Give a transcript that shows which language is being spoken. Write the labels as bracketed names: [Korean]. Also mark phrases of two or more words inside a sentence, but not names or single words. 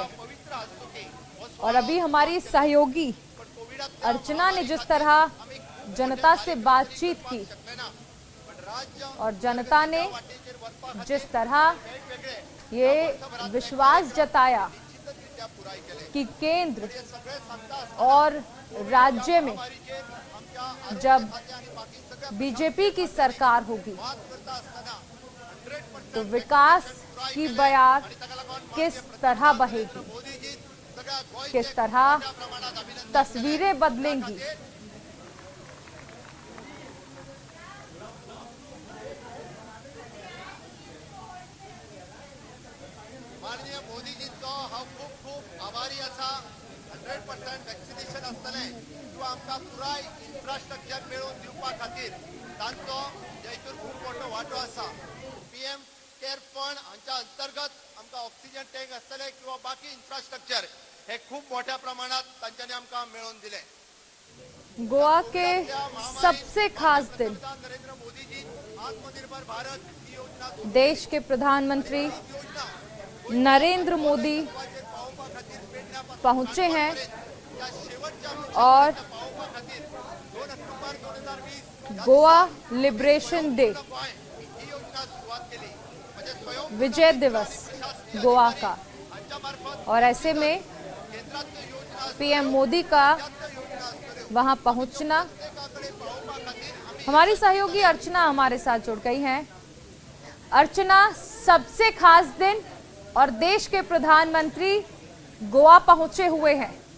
[Hindi] और अभी हमारी सहयोगी अर्चना ने जिस तरह जनता से बातचीत की और जनता ने जिस तरह ये विश्वास जताया कि केंद्र और राज्य में जब बीजेपी की सरकार होगी तो विकास की बयार किस तरह बहेगी, किस तरह तस्वीरें बदलेंगी। [Konkani] माननीय मोदीजींचो हांव खूब खूब आभारी आसा। 100% वॅक्सिनेशन आसतलें किंवा आमकां पुराय इन्फ्रास्ट्रक्चर मेळोवन दिवपा खातीर तांचो हेतून खूब मोठो वांटो आसा। पीएम केअर फंड हांच्या अंतर्गत आमकां [English] oxygen tank [Konkani] आसतले किंवा बाकी इन्फ्रास्ट्रक्चर हे खूब मोठ्या प्रमाणात तांच्यांनी आमकां मेळोवन दिले। [Hindi] गोवा के सबसे खास दिन [Marathi] नरेंद्र मोदीजी आत्मनिर्भर भारत योजना, [Hindi] देश के प्रधानमंत्री नरेंद्र मोदी पहुंचे हैं और गोवा लिबरेशन डे, [Marathi] ही योजना सुरुवात केली म्हणजे स्वयं [Hindi] विजय दिवस गोवा का, और ऐसे में पीएम मोदी का वहां पहुंचना, हमारी सहयोगी अर्चना हमारे साथ जुड़ गई हैं। अर्चना, सबसे खास दिन और देश के प्रधानमंत्री गोवा पहुंचे हुए हैं।